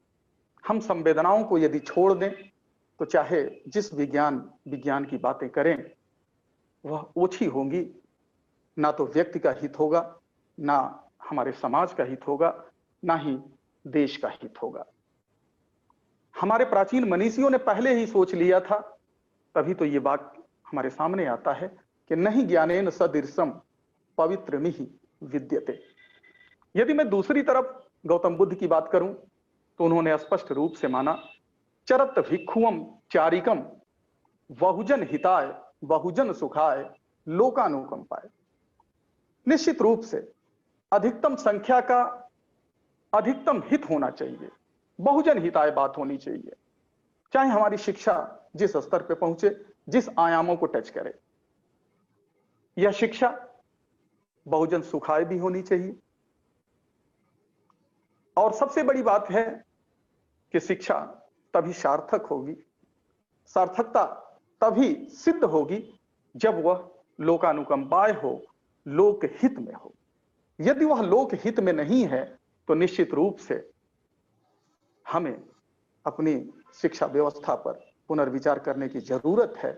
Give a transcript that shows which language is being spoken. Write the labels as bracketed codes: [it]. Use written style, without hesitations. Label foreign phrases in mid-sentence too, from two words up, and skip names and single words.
[hi] हम संवेदनाओं को यदि छोड़ दें तो चाहे जिस विज्ञान की बातें करें वह ओछी होंगी, ना तो व्यक्ति का हित होगा, ना हमारे समाज का हित होगा, ना ही देश का हित होगा। हमारे प्राचीन मनीषियों ने पहले ही सोच लिया था, तभी तो ये वाक्य हमारे सामने आता है कि नहीं [sa] ज्ञानेन सदृशम पवित्रमिहि विद्यते। [hi] यदि मैं दूसरी तरफ गौतम बुद्ध की बात करूं तो उन्होंने स्पष्ट रूप से माना [pi] चरत भिक्षुअम चारिकम बहुजन हिताय बहुजन सुखाय लोकानुकंपाय। [hi] निश्चित रूप से अधिकतम संख्या का अधिकतम हित होना चाहिए, [pi] बहुजन हिताय [hi] बात होनी चाहिए, चाहे हमारी शिक्षा जिस स्तर पे पहुंचे, जिस आयामों को टच करे। यह शिक्षा [pi] बहुजन सुखाय [hi] भी होनी चाहिए। और सबसे बड़ी बात है कि शिक्षा तभी सार्थक होगी, सार्थकता तभी सिद्ध होगी जब वह लोकानुकंपाय हो, लोक हित में हो। यदि वह लोक हित में नहीं है तो निश्चित रूप से हमें अपनी शिक्षा व्यवस्था पर पुनर्विचार करने की जरूरत है।